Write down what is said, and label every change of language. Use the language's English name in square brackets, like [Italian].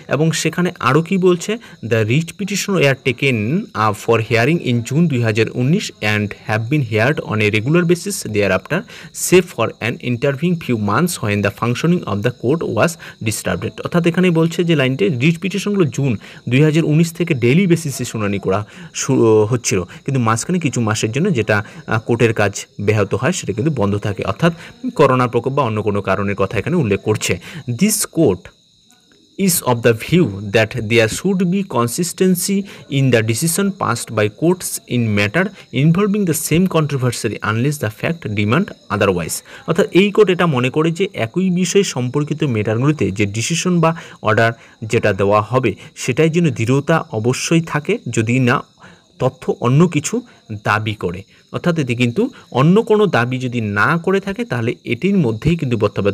[Bangla] এবং সেখানে আরও কি বলছে, [English] The writ petition were taken for hearing in June 2019 and have been heard on a regular basis thereafter save for an intervening few months when the functioning of the court was disturbed. [Bangla] অর্থাৎ এখানে বলছে যে লাইনটি writ পিটিশনগুলো June 2019 থেকে daily বেসিসে শুনানি করা হচ্ছিল, কিন্তু মাঝখানে কিছু মাসের জন্য যেটা কোর্টের কাজ ব্যাহত হয় সেটা কিন্তু বন্ধ থাকে, অর্থাৎ করোনার প্রকোপ বা অন্য কোনো কারণের কথা এখানে উল্লেখ করছে। [English] This court is of the view that there should be consistency in the decision passed by courts in matter involving the same controversy unless the fact demand otherwise. [Bangla] অর্থাৎ এই কোর্ট এটা মনে করে যে একই বিষয় সম্পর্কিত ম্যাটারগুলিতে যে ডিসিশন বা অর্ডার যেটা দেওয়া হবে সেটাই যেন দৃঢ়তা অবশ্যই থাকে, যদি না তথ্য অন্য কিছু দাবি করে, অর্থাৎ এতে কিন্তু অন্য কোনো দাবি যদি না করে থাকে তাহলে এটির মধ্যেই কিন্তু বর্তাবে।